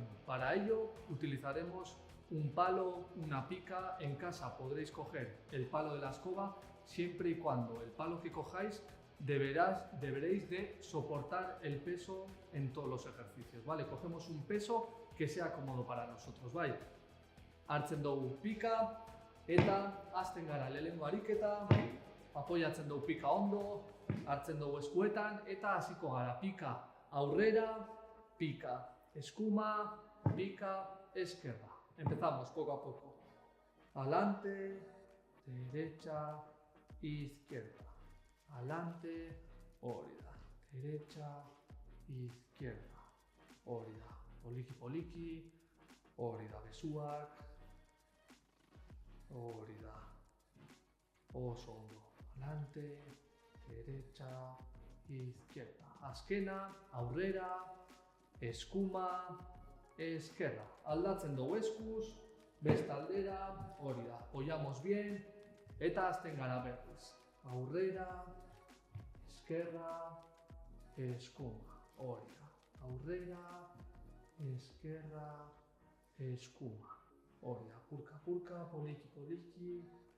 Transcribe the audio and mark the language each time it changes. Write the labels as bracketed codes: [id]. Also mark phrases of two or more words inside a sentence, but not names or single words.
[es] Para ello utilizaremos un palo, una pica. En casa podréis coger el palo de la escoba siempre y cuando el palo que cojáis deberéis de soportar el peso en todos los ejercicios, ¿vale? Cogemos un peso que sea cómodo para nosotros, ¿vale? [eu] Hartzen dugu pika eta hasten gara lehenengo ariketa, apoyatzen dugu pika ondo, hartzen dugu eskuetan eta hasiko gara pika aurrera, pica escuma, pica esquerra. [es] Empezamos poco a poco. Adelante, derecha, izquierda. Adelante, orida, derecha, izquierda, [eu] orida, poliki poliki, orida besuak, orida, oso ondo, [es] adelante, derecha, izquierda, [eu] azkena, aurrera, eskuma, esquerra, aldatzen dugu eskuz, beste aldera, orida, [es] apoyamos bien, [eu] eta hasten gara berriz. Aurrera, esquerra, escuma, orida, aurrera, esquerra, escuma, orida, purka purka, poliki poliki,